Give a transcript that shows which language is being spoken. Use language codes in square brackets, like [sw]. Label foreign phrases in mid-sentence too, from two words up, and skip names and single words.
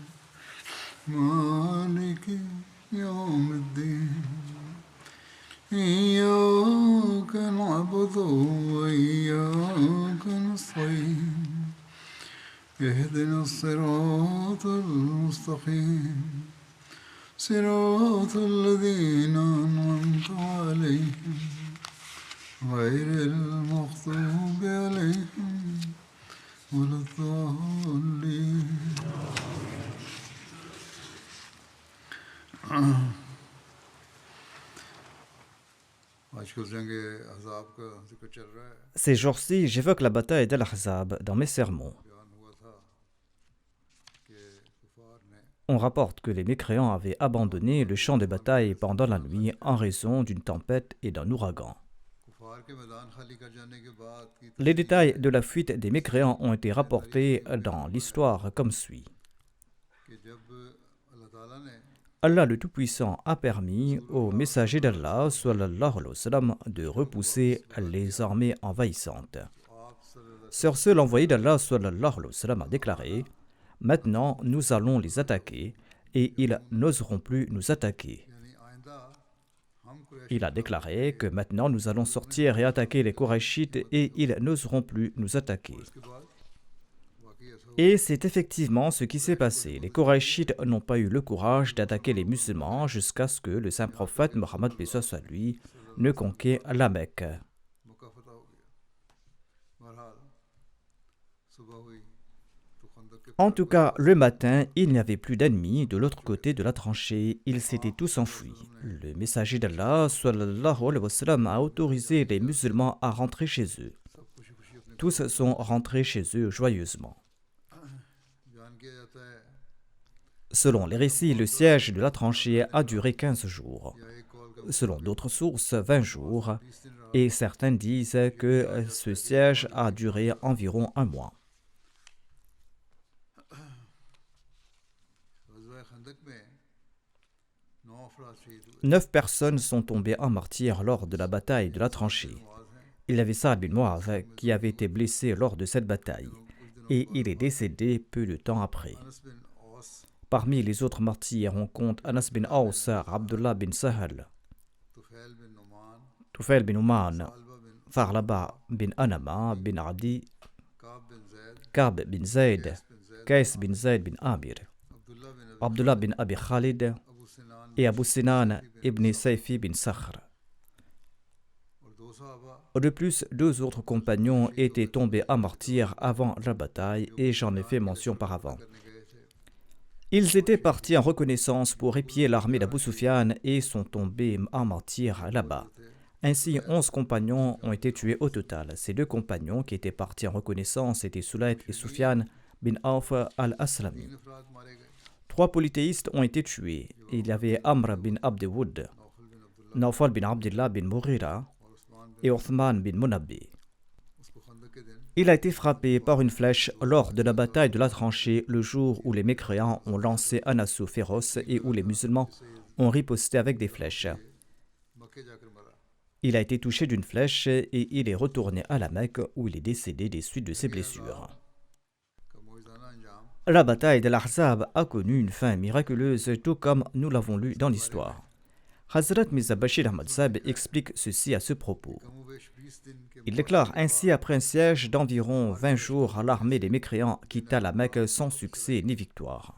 [ar] مالك يوم الدين إياك نعبد وإياك نستعين اهدنا الصراط المستقيم صراط الذين أنعمت عليهم غير المغضوب عليهم ولا الضالين [ur] آجکل جنگ احزاب کا ذکر چل رہا ہے [fr] Ces jours-ci, j'évoque la bataille d'Al-Ahzab dans mes sermons. [ur] بیان ہوا تھا کہ کفار نے [fr] On rapporte que les mécréants avaient abandonné le champ de bataille pendant la nuit en raison d'une tempête et d'un ouragan. [ur] کفار کے میدان خالی کر جانے کے بعد کی [fr] Les détails de la fuite des mécréants ont été rapportés dans l'histoire comme suit. [ur] کہ جب اللہ تعالیٰ نے [fr] Allah le Tout-Puissant a permis au messager d'Allah [ar] صلى الله عليه وسلم, [fr] de repousser les armées envahissantes. [ur] آپ صلی اللہ [fr] Sur ce, l'envoyé d'Allah [ar] صلى الله عليه وسلم [fr] a déclaré: Maintenant, nous allons les attaquer et ils n'oseront plus nous attaquer. [ur] یعنی آئندہ ہم قریش [fr] Il a déclaré que maintenant nous allons sortir et attaquer les Korachites et ils n'oseront plus nous attaquer. [ur] کے بعد واقعی ایسا [fr] Et c'est effectivement ce qui s'est passé. Les Korachites n'ont pas eu le courage d'attaquer les musulmans jusqu'à ce que le saint prophète Mohammed paix soit sur lui ne conquiert la Mecque. [ur] موقع فتح ہو گیا بہرحال صبح ہوئی تو خندق کے [fr] En tout cas, le matin, il n'y avait plus d'ennemis de l'autre côté de la tranchée. Ils s'étaient tous enfuis. Le messager d'Allah [ar] صلى الله عليه وسلم, [fr] a autorisé les musulmans à rentrer chez eux. [ur] سب خوشی خوشی اپنے [fr] Tous sont rentrés chez eux joyeusement. [ur] بیان کیا جاتا ہے [fr] Selon les récits, le siège de la tranchée a duré 15 jours. [ur] یا ایک قول کا [fr] Selon d'autres sources, 20 jours. [ur] 20 دن رہا [fr] Et certains disent que ce siège a duré environ un mois. [ur] غزوہ خندق میں 9 افراد شہید ہوئے [fr] 9 personnes sont tombées en martyrs lors de la bataille de la tranchée. [ur] معاذ ہیں [fr] Il y avait Saad bin Mu'adh qui avait été blessé lors de cette bataille et il est décédé peu de temps après. [ur] अनस बिन औस [fr] Parmi les autres martyrs, on compte Anas bin Aus, Abdullah bin Sahal, [ur] तुफैल बिन नुमान [fr] Tufail bin Uman, [ur] सालबा बिन [fr] Farlaba bin Anama bin Adi, [ur] काब बिन जैद [fr] Kab bin Zayd, [ur] बिन जैद [fr] Qais bin Zayd bin Amir, [ur] अब्दुल्ला बिन [fr] Abdullah bin Abi Khalid [ur] अबू सिनान [fr] et Abu Sinan ibn Sayfi bin Sakhr. [ur] اور 2 صحابہ [fr] De plus, 2 autres compagnons étaient tombés à martyrs avant la bataille et j'en ai fait mention par avant. [ur] کرنے گئے تھے [fr] Ils étaient partis en reconnaissance pour épier l'armée d'Abu Sufyan et sont tombés en martyrs là-bas. Ainsi, 11 compagnons ont été tués au total. Ces 2 compagnons qui étaient partis en reconnaissance étaient Sulayt et Sufyan bin Auf al-Aslami. [ur] 3 افراد مارے گئے [fr] 3 polythéistes ont été tués. Il y avait Amr bin Abd Wood, [ur] नौफल बिन अब्दुल्ला [fr] Nawfal bin Abdullah bin Mughira [ur] اور عثمان بن [fr] et Uthman bin Munabbi. [ur] اس کو خندق کے دن [fr] Il a été frappé par une flèche lors de la bataille de la tranchée le jour où les mécréants ont lancé un assaut féroce et où les musulmans ont riposté avec des flèches. [ur] مکے جا کر مرا [fr] Il a été touché d'une flèche et il est retourné à la Mecque où il est décédé des suites de ses blessures. [ur] کا معجزانہ انجام [fr] La bataille de l'Ahzab a connu une fin miraculeuse, tout comme nous l'avons lu dans l'histoire. Hazrat Mirza Bashir Ahmad Sahib explique ceci à ce propos. [ur] کم و بیش 20 دن کے [fr] Il déclare ainsi: après un siège d'environ 20 jours, l'armée des mécréants quitta la Mecque sans succès ni victoire.